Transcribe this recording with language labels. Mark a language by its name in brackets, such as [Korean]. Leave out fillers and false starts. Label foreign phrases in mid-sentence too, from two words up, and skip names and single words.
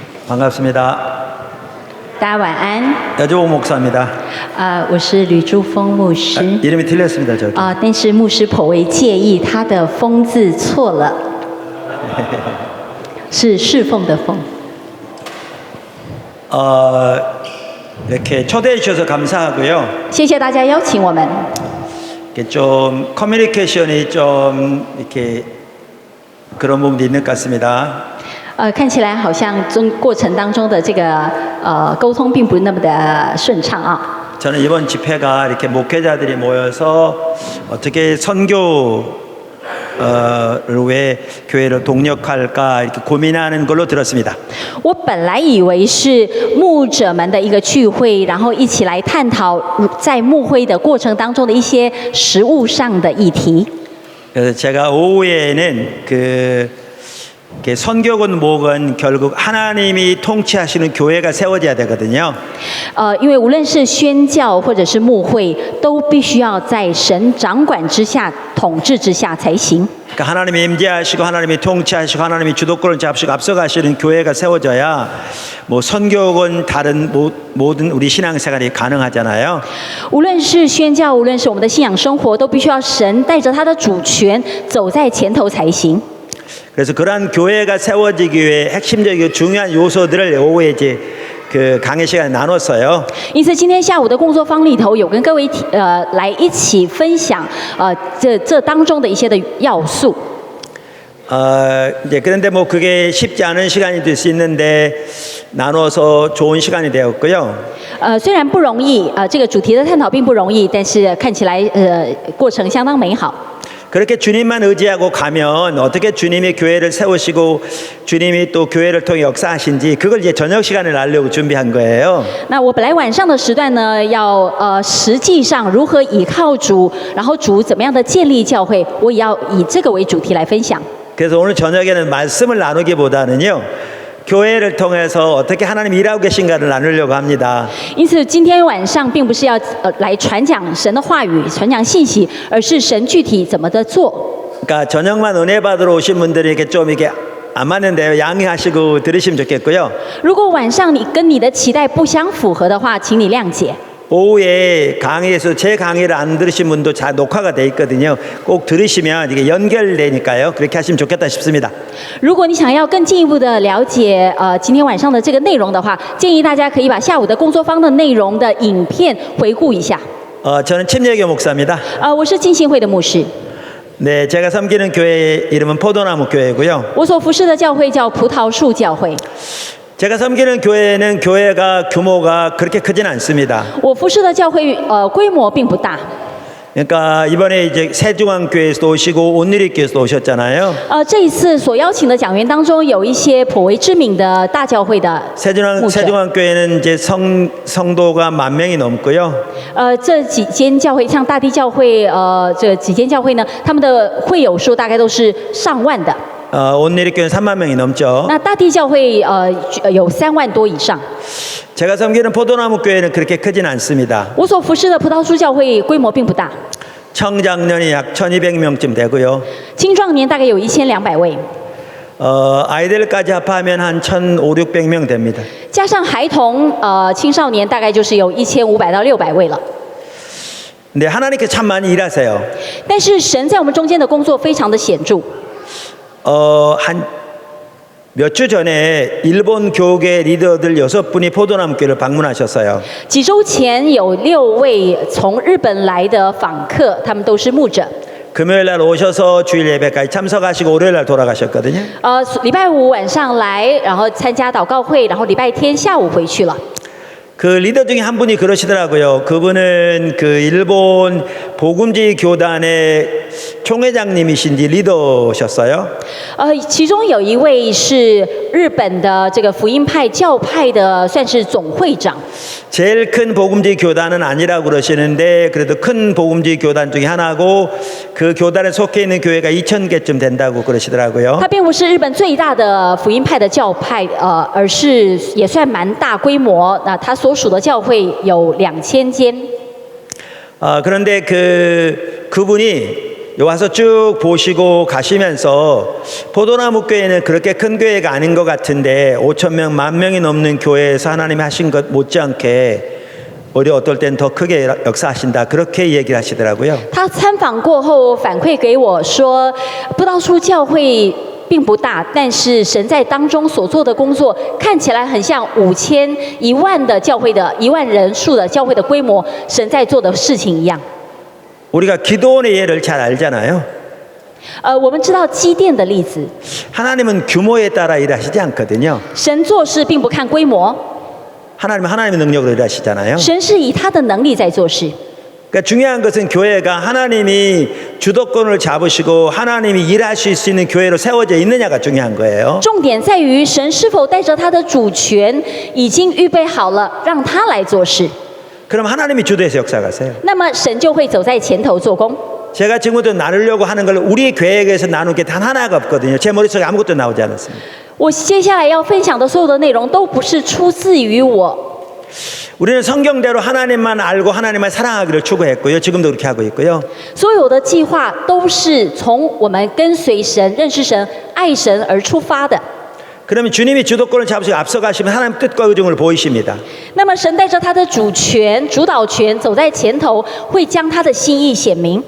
[Korean] 반갑습니다. [Chinese] 大家晚安。 [Korean] 여주봉 목사입니다. [Chinese] 我是吕珠峰牧师。 [Korean] 이름이 틀렸습니다, 저기. [Chinese] 但是牧师颇为介意，他的“峰”字错了，是侍奉的“奉”。 [Korean] 이렇게 초대해 주셔서 감사하고요. [Chinese] 谢谢大家邀请我们。 [Korean] 이렇게 좀 커뮤니케이션이 좀 이렇게 그런 부분도 있는 것 같습니다. [Chinese] 看起来好像过程当中的这个沟通并不那么的顺畅啊。 [Korean] 저는 이번 집회가 이렇게 목회자들이 모여서 어떻게 선교를 왜 교회를 동력할까 이렇게 고민하는 걸로 들었습니다. [Chinese] 我本来以为是牧者们的一个聚会，然后一起来探讨在牧会的过程当中的一些实务上的议题。 [Korean] 그래서 제가 오후에는 선교건 뭐건 결국 하나님이 통치하시는 교회가 세워져야 되거든요. [Chinese] 因为无论是宣教或者是牧会，都必须要在神掌管之下、统治之下才行。 [Korean] 그러니까 하나님이 임재하시고 하나님이 통치하시고 하나님이 주도권을 잡으시고 앞서가시는 교회가 세워져야 뭐 선교건 다른 모든 우리 신앙생활이 가능하잖아요. [Chinese] 无论是宣教，无论是我们的信仰生活，都必须要神带着他的主权走在前头才行。 [Korean] 그래서 그러한 교회가 세워지기 위해 핵심적이고 중요한 요소들을 오후에 이제 그 강의 시간에 나눴어요. [Chinese] 因此，今天下午的工作坊里头有跟各位来一起分享这当中的一些的要素。 [Korean] 이제 그런데 뭐 그게 쉽지 않은 시간이 될 수 있는데 나눠서 좋은 시간이 되었고요. [Chinese] 虽然不容易，这个主题的探讨并不容易，但是看起来过程相当美好。 [Korean] 그렇게 주님만 의지하고 가면 어떻게 주님이 교회를 세우시고 주님이 또 교회를 통해 역사하신지 그걸 이제 저녁 시간을 알려고 준비한 거예요. [Chinese] 那我本来晚上的时段呢，要实际上如何倚靠主，然后主怎么样的建立教会，我也要以这个为主题来分享。 [Korean] 그래서 오늘 저녁에는 말씀을 나누기보다는요. 교회를 통해서 어떻게 하나님 일하고 계신가를 나누려고 합니다. [Chinese] 因此，今天晚上并不是要来传讲神的话语、传讲信息，而是神具体怎么的做。 [Korean] 그러니까 저녁만 은혜 받으러 오신 분들이 이렇게 좀 이렇게 안 맞는데요. 양해하시고 들으시면 좋겠고요. [Chinese] 如果晚上你跟你的期待不相符合的话，请你谅解。 [Korean] 오후에 강의에서 제 강의를 안 들으신 분도 다 녹화가 돼 있거든요. 꼭 들으시면 이게 연결되니까요. 그렇게 하시면 좋겠다 싶습니다. [Chinese] 如果你想要更进一步的了解今天晚上的这个内容的话，建议大家可以把下午的工作坊的内容的影片回顾一下。 [Korean] 저는 침례교 목사입니다. [Chinese] 我是浸信会的牧师。 [Korean] 네, 제가 섬기는 교회 이름은 포도나무 교회고요. [Chinese] 我所服侍的教会叫葡萄树教会。 [Korean] 제가 섬기는 교회는 교회가 규모가 그렇게 크진 않습니다. [Chinese] 我服侍的教会规模并不大。 [Korean] 그러니까 이번에 이제 세중앙교회에서도 오시고 온누리교회에서도 오셨잖아요. [Chinese] 这一次所邀请的讲员当中，有一些颇为知名的大教会的牧者。 [Korean] 세중앙교회는 이제 성도가 10,000명이 넘고요. [Chinese] 这几间教会，像大地教会，这几间教会呢，他们的会友数大概都是上万的。 [Korean] 온누리교회는 30,000명이 넘죠. [Chinese] 那大地教会有3万多以上。 [Korean] 제가 섬기는 포도나무 교회는 그렇게 크진 않습니다. [Chinese] 我所服侍的葡萄树教会规模并不大， [Korean] 청장년이 약 1,200명쯤 되고요. [Chinese] 青壮年大概有1200位， [Korean] 아이들까지 합하면 한 1,500, 600명 됩니다. [Chinese] 加上孩童青少年大概就是有1500到600位了。 [Korean] 근데 하나님께 참 많이 일하세요. [Chinese] 但是神在我们中间的工作非常的显著。 [Korean] 한 몇 주 전에 일본 교계 리더들 6분이 포도나무 교회를 방문하셨어요. [Chinese] 几周前有6位从日本来的访客，他们都是牧者。 [Korean] 금요일 날 오셔서 주일 예배까지 참석하시고 월요일 날 돌아가셨거든요. [Chinese] 礼拜五晚上来，然后参加祷告会，然后礼拜天下午回去了。 [Korean] 그 리더 중에 한 분이 그러시더라고요. 그분은 그 일본 복음지 교단의 총회장님이신지 리더셨어요. [Chinese] 其中有一位是日本的这个福音派教派的，算是总会长。 [Korean] 제일 큰 복음지 교단은 아니라고 그러시는데 그래도 큰 복음지 교단 중에 하나고 그 교단에 속해 있는 교회가 2,000개쯤 된다고 그러시더라고요. [Chinese] 他并不是日本最大的福音派的教派，而是也算蛮大规模。那他所属的教会有2000间。 [Korean] 그런데 그분이 와서 쭉 보시고 가시면서 포도나무 교회는 그렇게 큰 교회가 아닌 것 같은데 5천 명, 10,000명이 넘는 교회에서 하나님이 하신 것 못지않게 오히려 어떨 땐 더 크게 역사하신다 그렇게 얘기를 하시더라고요. [Chinese] 他参访过后反馈给我说，布道书教会并不大，但是神在当中所做的工作看起来很像5000、10000的教会的10000人数的教会的规模，神在做的事情一样。 [Korean] 우리가 기도원의 예를 잘 알잖아요. [Chinese] 我们知道基甸的例子， [Korean] 하나님은 규모에 따라 일하시지 않거든요. [Chinese] 神做事并不看规模， [Korean] 하나님은 하나님의 능력으로 일하시잖아요. [Chinese] 神是以他的能力在做事。 [Korean] 그러니까 중요한 것은 교회가 하나님이 주도권을 잡으시고 하나님이 일하실 수 있는 교회로 세워져 있느냐가 중요한 거예요. [Chinese] 重点在于神是否带着他的主权，已经预备好了让他来做事。 [Korean] 그럼 하나님이 주도해서 역사하세요. [Chinese] 那么神就会走在前头做工。 [Korean] 제가 지금부터 나누려고 하는 걸 우리 계획에서 나눈 게 단 하나가 없거든요. 제 머릿속에 아무것도 나오지 않았습니다. [Chinese] 我接下来要分享的所有的内容都不是出自于我， [Korean] 우리는 성경대로 하나님만 알고 하나님만 사랑하기를 추구했고요. 지금도 그렇게 하고 있고요. [Chinese] 所有的计划都是从我们跟随神、认识神、爱神而出发的。 [Korean] 그러면 주님이 주도권을 잡으시고 앞서가시면 하나님 뜻과 의중을 보이십니다. [Chinese] 那么神带着他的主权、主导权走在前头，会将他的心意显明。